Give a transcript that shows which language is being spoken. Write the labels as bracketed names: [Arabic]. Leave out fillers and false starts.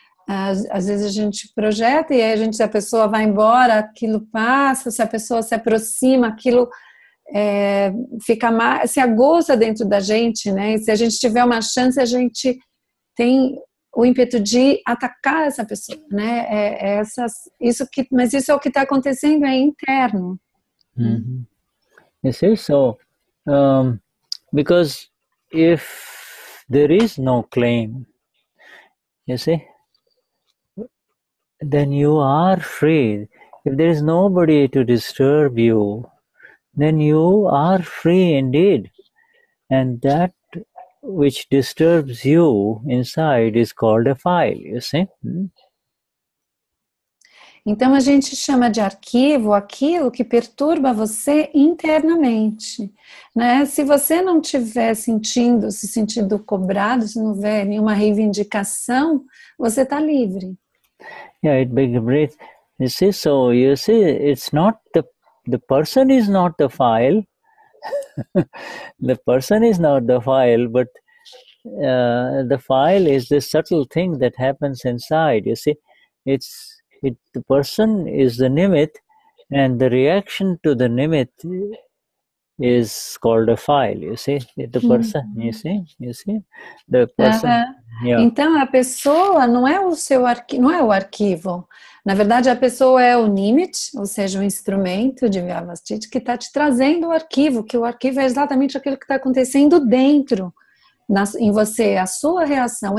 [Portuguese] Às vezes a gente projeta e aí a pessoa vai embora, aquilo passa, se a pessoa se aproxima, aquilo fica mais, se agosta dentro da gente, né? E se a gente tiver uma chance, a gente tem o ímpeto de atacar essa pessoa, né? Mas isso é o que está acontecendo, é interno. Mm-hmm. [English] You see, so because if there is no claim, you see, then you are free. If there is nobody to disturb you, then you are free indeed. And that which disturbs you inside is called a file, you see. [Portuguese] Então a gente chama de arquivo aquilo que perturba você internamente, né? Se você não estiver se sentindo cobrado, se não houver nenhuma reivindicação, você está livre. [English] Yeah, it breaks. You see, so you see, it's not the person is not the file. The person is not the file, but the file is the subtle thing that happens inside. You see, the person is the nimit, and the reaction to the nimit is called a file. You see, the person. You see, the person. Yeah. [Portuguese] Então a pessoa não é o seu arquivo, não é o arquivo. Na verdade, a pessoa é o nimit, ou seja, o instrumento de vyavasthit que está te trazendo o arquivo, que o arquivo é exatamente aquilo que está acontecendo dentro, em você, a sua reação.